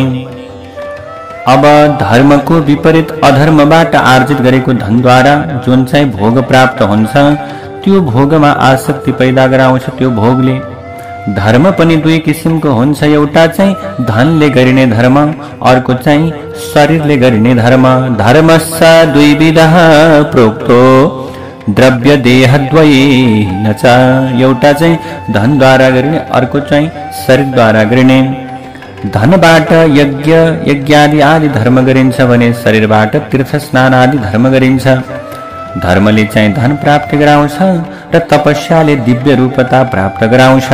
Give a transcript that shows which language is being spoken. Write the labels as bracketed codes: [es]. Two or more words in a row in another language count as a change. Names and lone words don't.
[ne] अब धर्मको विपरीत अधर्मबाट आर्जित गरेको धनद्वारा जुन चाहिँ भोग प्राप्त हुन्छ त्यो भोगमा आसक्ति पैदा गराउँछ। त्यो भोगले धर्म पनि दुई किसिमको हुन्छ। एउटा चाहिँ धनले गरिने धर्म, अर्को चाहिँ शरीरले गरिने धर्म। [sa] धर्मस्स द्विविधः प्रोक्तो द्रव्य देहद्वयेन च। [ne] एउटा चाहिँ धनद्वारा गरिने, अर्को चाहिँ शरीरद्वारा गरिने। धनबाट यज्ञ यज्ञादि आदि धर्म गरिन्छ भने शरीरबाट तीर्थ स्नान आदि धर्म गरिन्छ। धर्मले चाहिँ धन प्राप्त गराउँछ र तपस्याले दिव्य रूपता प्राप्त गराउँछ।